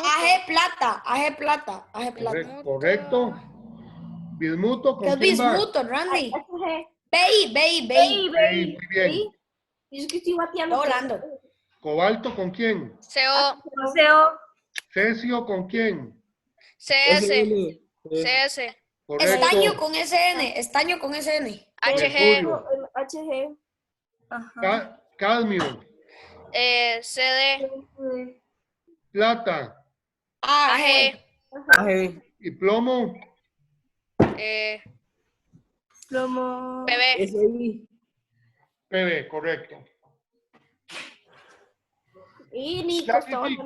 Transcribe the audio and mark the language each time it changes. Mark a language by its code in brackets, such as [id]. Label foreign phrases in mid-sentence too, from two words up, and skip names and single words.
[es] AG plata. AG plata. AG plata. Correcto. Bismuto, ¿Qué ¿con es quién va? bismuto, Randy? HG. BI, BI, BI. Ey, muy bien. ¿Sí? Yo es que estoy bateando. Está volando. Cobalto, ¿con quién? CO. Cesio, ¿con quién? CS. SN. CS. Correcto. Estaño con SN. Estaño con SN. HG. Mercurio. HG. Cadmio, CD. plata AG. AG. y plomo. PB. SI. PB, correcto. Y Nico está bajando.